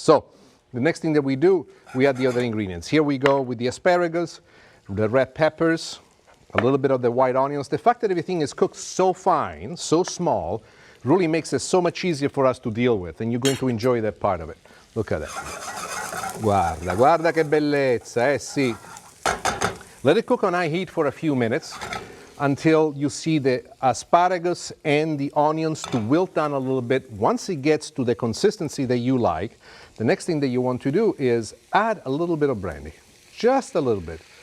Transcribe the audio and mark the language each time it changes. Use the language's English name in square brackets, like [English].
[English] So the next thing that we do, we add the other ingredients. Here we go with the asparagus, the red peppers, a little bit of the white onions. The fact that everything is cooked so fine, so small, really makes it so much easier for us to deal with, and you're going to enjoy that part of it. Look at it. [Italian] Guarda, guarda che bellezza, eh sì. [English] Let it cook on high heat for a few minutes until you see the asparagus and the onions to wilt down a little bit. Once it gets to the consistency that you like, the next thing that you want to do is add a little bit of brandy. Just a little bit.